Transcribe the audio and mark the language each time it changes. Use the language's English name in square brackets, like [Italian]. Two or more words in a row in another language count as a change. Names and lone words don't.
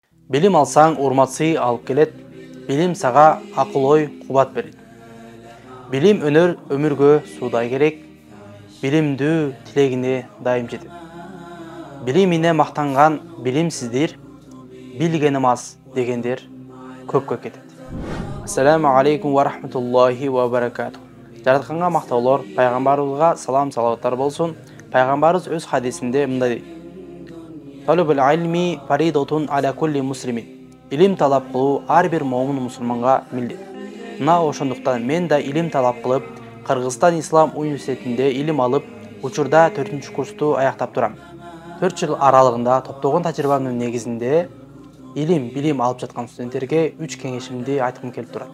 [Kyrgyz] Билим алсаң, урматсый алып келет. Билим сага акыл ой кубат берет. Билим өнөр өмүргө суудай керек. Билимдүү тилегине дайым жетет. Билимине мактанган билимсиздер, билгеним аз дегендер көпкө кетет. [Arabic] السلام عليكم ورحمة الله وبركاته. [Kyrgyz] Жаратканга мактаулар, пайгамбарыбызга салам салаваттар болсун. Пайгамбарыбыз өз хадисинде мындай дейт: [Arabic] طلب العلم فريضة على كل مسلم. [Kyrgyz] Илим талап кылуу ар бир момун мусулманга милдет. Мына ошондуктан мен да илим талап кылып, Кыргызстан Ислам университетинде илим алып, учурда 4-курсту аяктап турам. 4 жыл аралыгында топтогон тажрыйбамдын негизинде билим алып жаткан студенттерге 3 кеңешимди айткым келип турат.